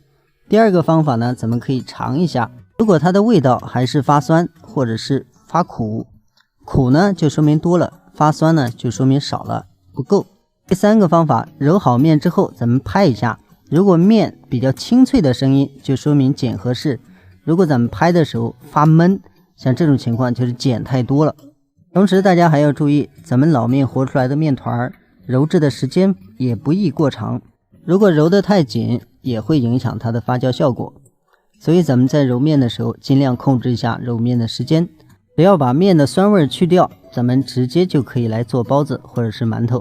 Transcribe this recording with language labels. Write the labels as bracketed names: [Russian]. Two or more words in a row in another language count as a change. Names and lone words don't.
[Chinese] 第二個方法呢，咱們可以嘗一下，如果它的味道還是發酸或者是發苦，苦呢就說明多了，發酸呢就說明少了，不夠。第三個方法，揉好面之後咱們拍一下，如果面比較清脆的聲音，就說明鹼合適。如果咱們拍的時候發悶，像這種情況就是鹼太多了。同時大家還要注意，咱們老面和出來的面團揉製的時間也不宜過長，如果揉得太緊也會影響它的發酵效果。所以咱們在揉面的時候盡量控制一下揉面的時間，只要把面的酸味去掉，咱們直接就可以來做包子或者是饅頭。